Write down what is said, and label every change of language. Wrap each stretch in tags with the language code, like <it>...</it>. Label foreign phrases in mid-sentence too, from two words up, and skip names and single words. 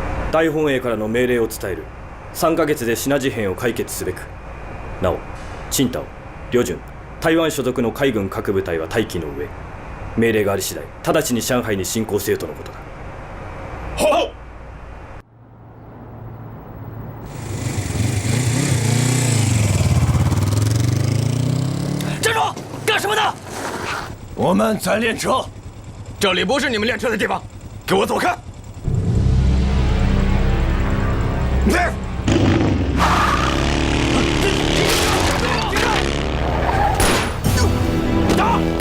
<ja>大本営からの命令を伝える。3ヶ月でシナ事変を解決すべく。なお、青島、旅順、台湾所属の海軍各部隊は待機の上、命令があり次第直ちに上海に進行せよとのことだ。はっ。</ja> <zh>站住！干什么的？我们在练车，这里不是你们练车的地方，给我走开！打！</zh>